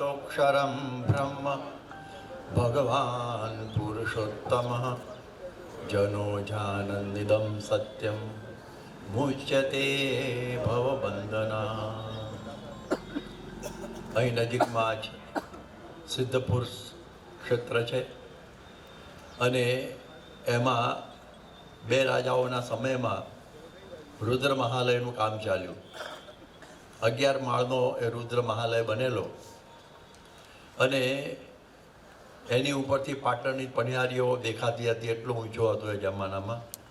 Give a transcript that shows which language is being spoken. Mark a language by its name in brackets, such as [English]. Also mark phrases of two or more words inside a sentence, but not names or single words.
[Sanskrit] तदक्षरं ब्रह्म भगवान् पुरुषोत्तमः जनो जानन्दिदं सत्यं मुच्यते भवबन्धना. [Gujarati] અહીં નજીકમાં જ સિદ્ધપુર ક્ષેત્ર છે અને એમાં બે રાજાઓના સમયમાં રુદ્ર મહાલયનું કામ ચાલ્યું. 11 માળનો એ રુદ્ર મહાલય બનેલો અને એની ઉપરથી પાટણની પણિયારીઓ દેખાતી હતી, એટલો ઊંચો હતો એ જમાનામાં.